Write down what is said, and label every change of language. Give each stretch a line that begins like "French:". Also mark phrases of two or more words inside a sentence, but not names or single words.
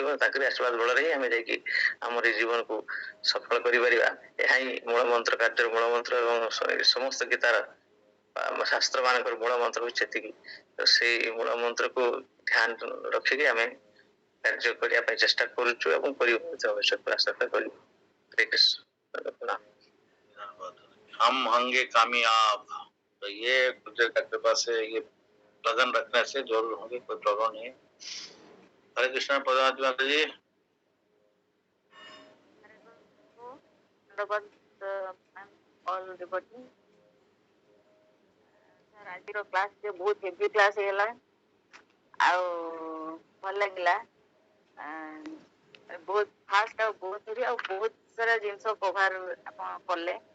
Odia: ତାଙ୍କରି ଆଶୀର୍ବାଦ ବଳରେ ହିଁ ଆମେ ଯାଇକି ଆମର ଏଇ ଜୀବନକୁ ସଫଳ କରିପାରିବା। ଏହା ହିଁ ମୂଳ ମନ୍ତ୍ର, କାର୍ଯ୍ୟର ମୂଳ ମନ୍ତ୍ର ଏବଂ ସମସ୍ତ ଗୀତାର ଶାସ୍ତ୍ର ମାନଙ୍କର ମୂଳ ମନ୍ତ୍ର ହଉଛି ସେତିକି। ତ ସେଇ ମୂଳ ମନ୍ତ୍ରକୁ ଧ୍ୟାନ ରଖିକି ଆମେ କାର୍ଯ୍ୟ କରିବା ପାଇଁ ଚେଷ୍ଟା କରୁଛୁ ଏବଂ କରିବୁ ଆଶା କରିବୁ।
Hindi: हरे कृष्ण। हम होंगे कामयाब, तो ये गुरुदेव का कृपा से ये लगन रखने से जरूर होंगे, कोई प्रॉब्लम नहीं है। हरे कृष्ण परमात्मा जी।
Odia: ଆଜିର କ୍ଲାସ ବହୁତ
English: heavy class
Odia: ହେଇଗଲା, ଆଉ ଭଲ ଲାଗିଲା। ବହୁତ ଫାଷ୍ଟ ଆଉ ବହୁତ ସାରା ଜିନିଷ କଭର ଆପଣ କଲେ।